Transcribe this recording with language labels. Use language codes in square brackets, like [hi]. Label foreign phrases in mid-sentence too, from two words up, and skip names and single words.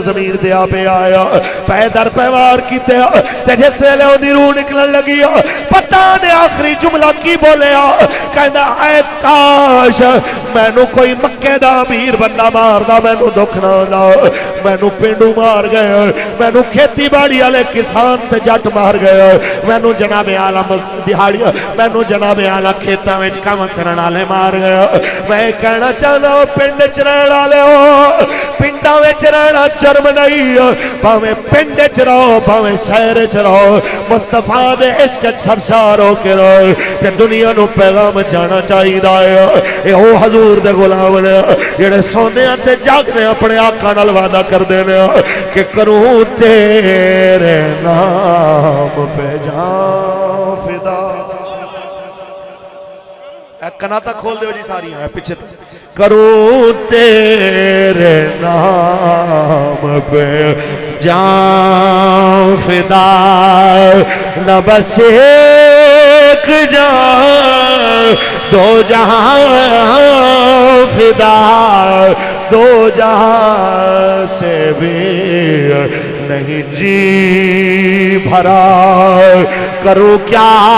[pa] زمین تے آپے آیا پے در پے وار کیتے تے جس ویلے اودی روح نکلن لگی پتا نے آخری جملہ کی بولیا، کہندا اے کاش مینوں کوئی مکے دا امیر بندہ ماردا مینوں دکھ نہ آندا، مینوں پنڈو مار گئے، مینوں کھیتی باڑی والے کسان تے جٹ مار گئے، مینوں جناب عالی دیہاڑی مینوں جناب عالی کھیتاں وچ کام کرن والے مار گئے. میں کہنا چاہتا پنڈ چ رہنے والے ہو پنڈاں وچ رہنا جرم نہیں بھاویں پنڈ وچ رہو بھاویں شہر وچ رہو مصطفیٰ دے عشق سرشار ہو کے رہو کہ دنیا نو پیغام جانا چاہیے اے او حضور دے غلام نے جڑے سونے تے جاگدے اپنے آقا نال وعدہ کردے نے کہ [ur] کروں تیرے نام پہ جاں فدا [pa] کناتا کھول دیو جی ساری ہیں پیچھے [ur] کروں تیرے نام پہ جان فدا نہ بس ایک جان دو جہاں فدا دو جہاں سے بھی نہیں جی بھرا کروں کیا